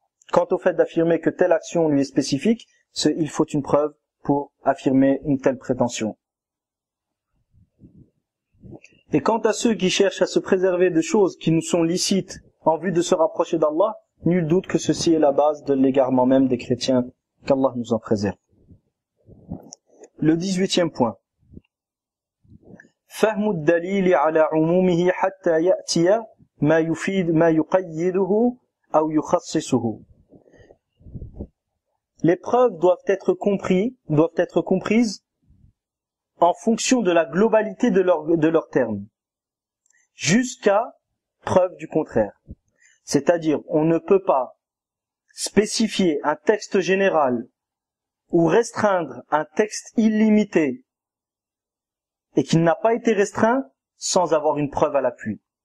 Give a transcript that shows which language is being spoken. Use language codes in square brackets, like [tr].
[fr] Quant au fait d'affirmer que telle action lui est spécifique, il faut une preuve pour affirmer une telle prétention. Et quant à ceux qui cherchent à se préserver de choses qui nous sont licites en vue de se rapprocher d'Allah, nul doute que ceci est la base de l'égarement même des chrétiens, qu'Allah nous en préserve. Le 18e point. [ar] فهم الدليل على عمومه حتى يأتي ما يفيد ما يقيده أو يخصصه. [fr] Les preuves doivent être comprises en fonction de la globalité de leurs termes, jusqu'à preuve du contraire. C'est-à-dire, on ne peut pas spécifier un texte général ou restreindre un texte illimité et qu'il n'a pas été restreint sans avoir une preuve à l'appui.